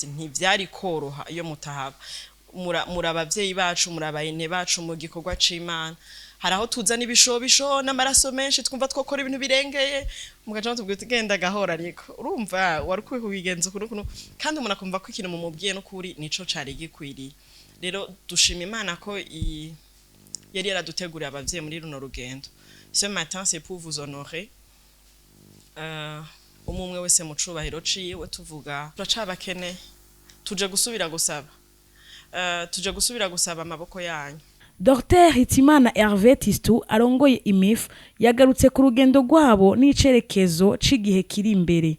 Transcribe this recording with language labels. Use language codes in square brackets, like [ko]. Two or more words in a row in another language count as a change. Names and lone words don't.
[rn] ntivyari koroha iyo mutahaba murabavyeyi bacu murabayine bacu mu gikorwa c'Imana haraho tuzana ibishobisho n'amaraso menshi twumva twokora ibintu birengeye mugaje tubwite genda gahora ariko urumva warukwiye kubigenza kuno kandi umuntu akumva ko ikintu mu mubwiye no kuri nico cari gikwiriye rero dushima Imana ko yari yaraduteguriye abavyeyi muri runo rugendo. [fr] Ce matin c'est pour vous honorer. [rn] Umumwe wese mu cubahiro ciwe tuvuga turacabakene tuje gusubira gusaba amaboko yanyu. Dr Hitimana Hervé Tistu arongoye IMEF yagarutse ku rugendo rwabo n'icerekezo c'igihe kiri imbere.